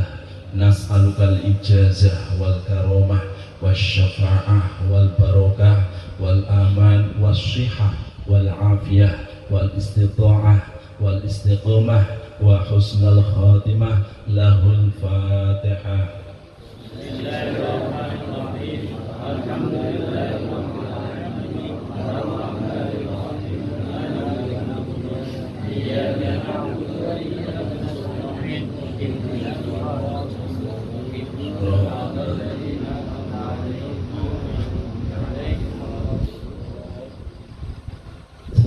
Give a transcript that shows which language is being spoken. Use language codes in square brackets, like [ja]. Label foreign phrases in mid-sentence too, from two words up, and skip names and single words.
[ar] نسألك الإجازة والكرامة والشفاعة والبركة والأمان والصحة والعافية والاستطاعة والاستقامة وحسن الخاتمة. له الفاتحة. بسم الله الرحمن الرحيم الحمد لله رب العالمين. الرحمن الرحيم مالك يوم الدين. إياك نعبد وإياك نستعين. اهدنا الصراط المستقيم صراط الذين أنعمت عليهم.